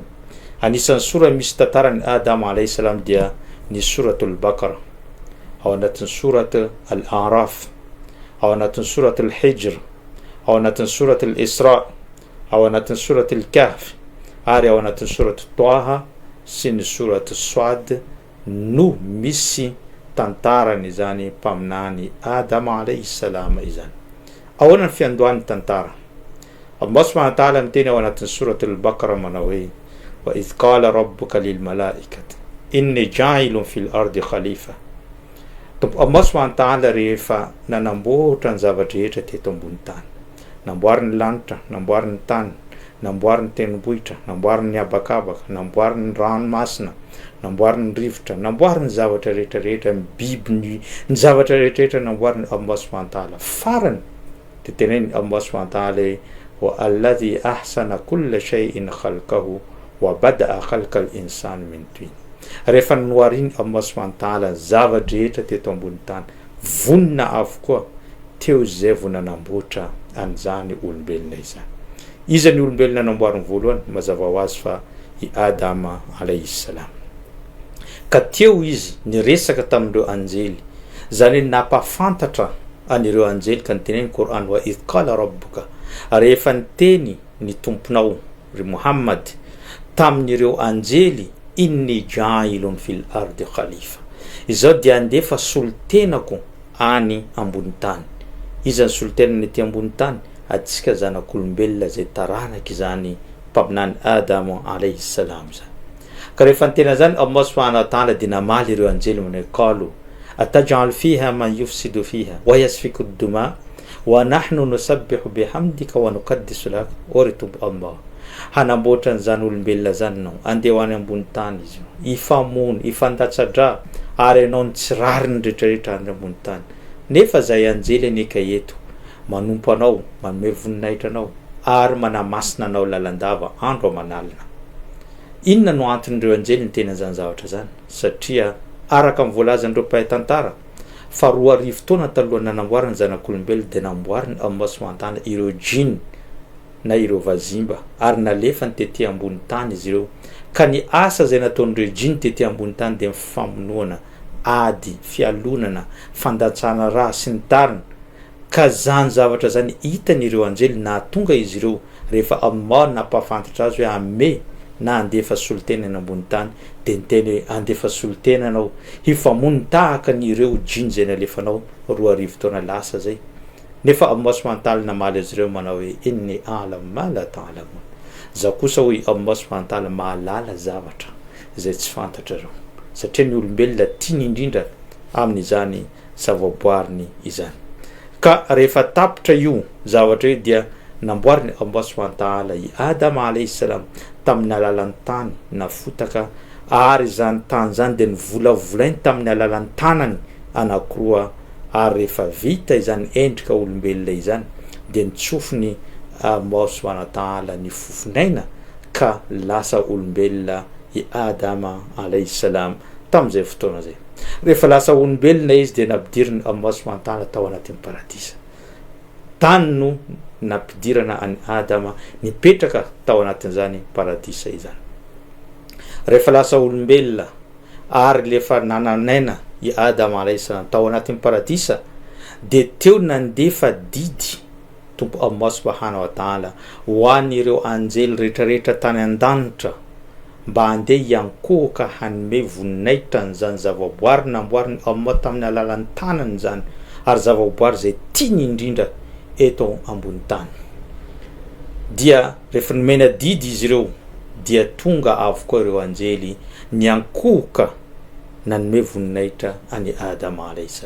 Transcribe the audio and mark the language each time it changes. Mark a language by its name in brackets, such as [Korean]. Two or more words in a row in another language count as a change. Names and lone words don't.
[Malagasy] Anisan'ny sora misy tantaran'ny Adama [Arabic] عليه السلام [Malagasy] dia ny suratul Baqara, ao anatin'ny surat Al-Araf, ao anatin'ny surat Al-Hijr, ao anatin'ny surat Al-Isra, ao anatin'ny surat Al-Kahf, ary ao anatin'ny surat Taha sy ny surat Swad no misy tantarany izany mpaminany Adama [Arabic] عليه السلام [Malagasy] izany. Ahoana ny fiandohan'ny tantara? Allah [Arabic] سبحانه وتعالى [Malagasy] miteny ao anatin'ny surat Al-Baqara manao hoe [Arabic] وإذ قال ربك للملائكة إني جاعل في الأرض خليفة. [Malagasy] Allah [Arabic] سبحانه وتعالى [Malagasy] rehefa nanamboatra ny zavatra rehetra teto ambony tany, namboariny lanitra, namboariny tany, namboariny tendrombohitra, namboariny habakabaka, namboariny ranomasina, namboariny rivotra, namboariny zavatra rehetrarehetra, ny biby, ny zavatra rehetrarehetra namboariny Allah [Arabic] سبحانه وتعالى. [Malagasy] Farany dia teneny Allah [Arabic] سبحانه وتعالى والذي أحسن كل شيء خلقه وبدأ خلق الإنسان من طين. [Malagasy] Rehefa noariny Allah [Arabic] سبحانه وتعالى [Malagasy] zavatra rehetra teto ambony tany, vonina avokoa teo izay vonanamboatra an'izany olombelona izany. Iza ny olombelona namboariny voalohany? Mazava ho azy fa i Adama [Arabic] عليه السلام. [Malagasy] Ka teo izy niresaka tamin'ireo anjely, zany napafantatra anireo anjely ka niteneny Qur'an [Arabic] وإذ قال ربك, [Malagasy] rehefa niteny ny tomponao ry Muhammad tamin'ireo anjely [Arabic] إني جاعل في الأرض خليفة, [Malagasy] izao dia andefa solitenako any ambony tany. Iza ny solitenany ety ambony tany? Atsika zanak'olombelona zay taranaka izany mpaminany Adama [Arabic] عليه السلام [Malagasy] zany. Ka rehefa nitena zany Allah [Arabic] سبحانه وتعالى [Malagasy] dia namaly ireo anjely manao [Arabic] قالوا أتجعل فيها من يفسد فيها ويسفك الدماء ونحن نسبح بحمدك ونقدس لك. [Malagasy] Oritub Allah, hanamboatra n'izany olombelona zany nao, andeha any ambony tany izy ifamono, ifandatsandra, ary ianao ny tsirary ny rehetrarehetra any ambony tany, nefa zay anjely aneka eto manompo anao, manome voninahitra anao ary manamasina anao lalandava andro amanalina. Inona no anton'ireo anjely ny tena zany zavatra zany? Satria araka amin'ny voalazan'ireo mpahay tantara fa 4,000 taona talohan'ny nanamboarany zanak'olombelona dia namboariny Allah [Arabic] سبحانه وتعالى [Malagasy] ireo jinn na ireo vazimba, ary nalefany tetỳ ambony tany izy ireo. Ka ny asa zay nataon'ireo jinn tetỳ ambony tany dia mifamonoana, ady, fialonana, fandatsana raha sy ny tariny. Ka zany zavatra zany hitan'ireo anjely na tonga izy ireo rehefa Allah napafantatra azy hoe ame na andefa solitena any ambony tany, dia niteny hoe andefa solitena anao hifamono tahaka n'ireo jinn zay nalefanao 4,000 taona lasa zay. nefa Allah [Arabic] سبحانه وتعالى [Malagasy] namaly azy ireo manao hoe [Arabic] إني أعلم ما لا تعلمون, [Malagasy] za kosa hoy Allah [Arabic] سبحانه وتعالى [Malagasy] mahalala zavatra zay tsy fantatra reo, satria ny olombelona tiany indrindra amin'izany zavaboariny izany. Ka rehefa tapitra io zavatra io dia namboariny Allah [Arabic] سبحانه وتعالى [Malagasy] i Adama [Arabic] عليه السلام [Malagasy] tamin'ny alalan'ny tany na fotaka, ary zany tany zany dia nivolavolainy tamin'ny alalan'ny tanany anankiroa, ary rehefa vita izany endrika olombelona izany dia nitsofiny Allah [Arabic] سبحانه وتعالى [Malagasy] ny fofinaina ka lasa olombelona i Adama [Arabic] عليه السلام [Malagasy] tamin'izay fotoana zay. Rehefa lasa olombelona izy dia nampidiriny Allah [Arabic] سبحانه وتعالى [Malagasy] tao anatin'ny paradisa. Tany no nampidirana any Adama nipetraka tao anatin'izany paradisa izany. Rehefa lasa olombelona ary lefa nananaina i Adama [Arabic] عليه السلام [Malagasy] tao anatin'ny paradisa dia teo nandefa didy tompo Allah [Arabic] سبحانه وتعالى [Malagasy] ho an'ireo anjely rehetrarehetra tany an-danitra mba handeha hiankohaka hanome voninahitra n'izany zavaboary namboariny Allah tamin'ny alalan'ny tanany zany, ary zavaboary zay tiany indrindra eto ambony tany. Dia rehefa nomena didy izy ireo dia tonga avokoa ireo anjely niankohaka nanome voninahitra any Adama [Arabic] عليه السلام.